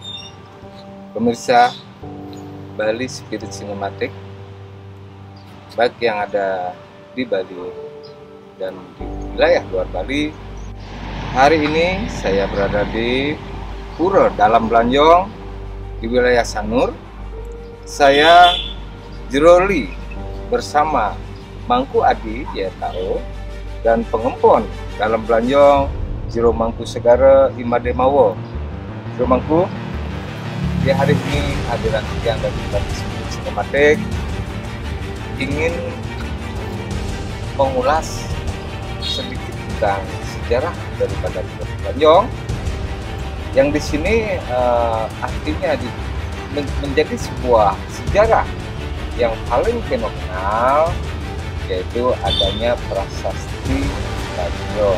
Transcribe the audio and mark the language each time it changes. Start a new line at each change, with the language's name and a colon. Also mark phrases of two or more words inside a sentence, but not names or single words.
Indonesian: Pemirsa Bali Spirit Cinematic, baik yang ada di Bali dan di wilayah luar Bali. Hari ini saya berada di Pura Dalam Blanjong di wilayah Sanur. Saya Jeroli bersama Mangku Adi Yetaro dan pengempon Dalam Blanjong Jero Mangku Segara Imade Mawo. Jero Mangku, di hari ini hadiran yang dari Bali Spirit Cinematic ingin mengulas sedikit tentang sejarah daripada Pura Blanjong yang di sini artinya menjadi sebuah sejarah yang paling fenomenal, yaitu adanya prasasti Blanjong.